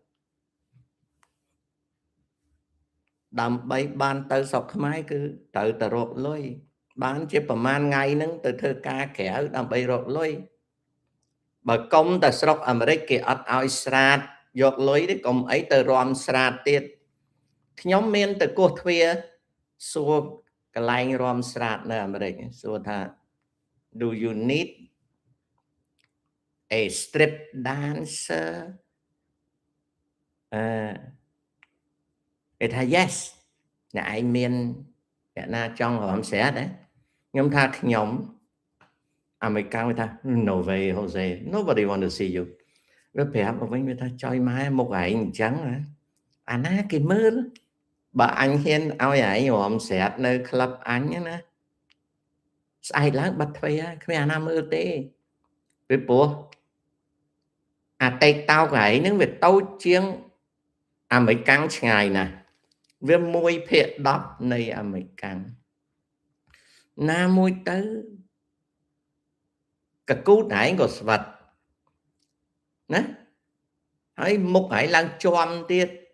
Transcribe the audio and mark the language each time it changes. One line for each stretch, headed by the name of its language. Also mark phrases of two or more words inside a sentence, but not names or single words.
Khmer: ដើម្បីបានទៅស្រុកខ្មែរគឺត្រូវតែរកលុយបានជាប្រហែលថ្ងៃហ្នឹងទៅធ្វើការក្រៅដើម្បីរកលុយបើកុំតែស្រុកអាមេរិកគេអត់ឲ្យស្រាតយកលុយទេកុំអីទៅរំស្រាតទៀតខ្ញុំមានទៅគោះទ្វារសួរកន្លែងរំស្រាតនៅអាមេរិកសួរថា
English: do you need a strip dancer
Khmer: គេថា yes អ្នកឯងមានអ្នកណាចង់រំស្រាតទេខ្ញុំថាខ្ញុំអាមេរិកគេថា
English: no way Jose nobody want to see you
Khmer: វាប្រាប់មកវិញវាថាចុយម៉ែមុខឯងអញ្ចឹងអាណាគេមើលបើ អញហ៊ានឲ្យឯងរំស្រាតនៅក្លឹបអញណាស្អែកឡើងបាត់ទ្វេហើយគ្មានអាណាមើលទេពីព្រោះអាតេកតោកឯងហ្នឹងវាតូចជាងអាមេរិកឆ្ងាយណាស់វា1/10នៃអាមេរិកណាមួយទៅកកូតឯងក៏ស្វិតណាហើយមុខឯងឡើងជាប់ទៀត